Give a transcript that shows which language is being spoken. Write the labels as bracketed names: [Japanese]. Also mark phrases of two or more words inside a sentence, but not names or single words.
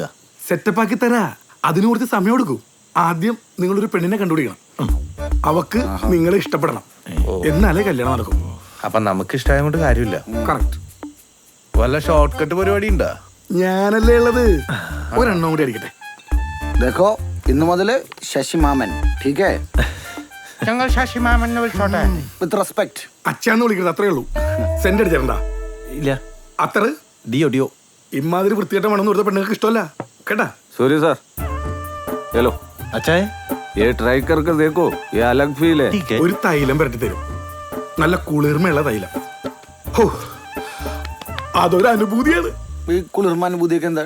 [Malayalam] സെറ്റപ്പ് ആക്കി തരാ, അതിന് കുറച്ച് സമയം എടുക്കും. ആദ്യം നിങ്ങളൊരു പെണ്ണിനെ കണ്ടുപിടിക്കണം, അവക്ക് നിങ്ങളെ ഇഷ്ടപ്പെടണം, എന്നാലേ കല്യാണം നടക്കും. അപ്പൊ നമുക്ക് ഇഷ്ടമായ കൊണ്ട് കാര്യമില്ല. കറക്റ്റ്. വല്ല [English] short cut [Malayalam] പരിപാടി ഉണ്ടാ? ഞാനല്ലേ ഉള്ളത്, ഒരെണ്ണം കൂടി അടിക്കട്ടെ. देखो ഇന്ന് മുതല് ശശി മാമൻ, [Hindi] ठीक है? [Malayalam] ഞങ്ങൾ ശശി മാമൻ വിളിച്ചോട്ടെ. [English] With respect. [Malayalam] അച്ഛന്ന് വിളിക്കരുത്, അത്രേ ഉള്ളൂ. സെന്റ് അടിച്ചിട്ടുണ്ടാ? ഇല്ല. അത്ര ഡിയോ ഡിയോ ഇമാതിരി വൃത്തിയായിട്ട് വേണമെന്ന് കൊടുത്ത പെണ്ണുങ്ങൾക്ക് ഇഷ്ടമല്ല കേട്ടാ. [English] Sorry sir, hello [Malayalam] അച്ചായ, [Hindi] ये ट्राई करके देखो, ये अलग फील है. [Malayalam] ഒരു തൈലം പുരട്ടി തരും, നല്ല കുളിർമയുള്ള തൈലം. ഹോ, അതൊരു അനുഭൂതിയാണ്. ഈ കുളിർമാനുഭൂതിയൊക്കെ എന്താ?